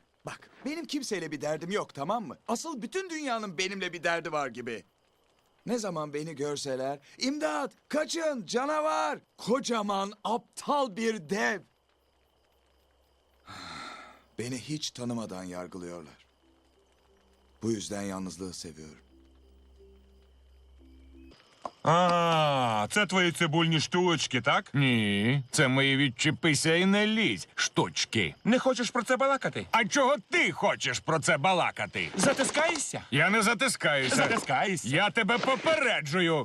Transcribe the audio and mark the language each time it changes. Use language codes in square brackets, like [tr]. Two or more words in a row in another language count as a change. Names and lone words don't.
[tr] Bak, benim kimseyle bir derdim yok, tamam mı? Asıl bütün dünyanın benimle bir derdi var gibi. Ne zaman beni görseler, imdat, kaçın, canavar, kocaman, aptal bir dev. Beni hiç tanımadan yargılıyorlar. Bu yüzden yalnızlığı seviyorum. [uk] Це твої цибульні штучки, так? Ні, це мої відчепися і не лізь штучки. Не хочеш про це балакати? А чого ти хочеш про це балакати? Затискаєшся? Я не затискаюся. Затискаєшся? Я тебе попереджую.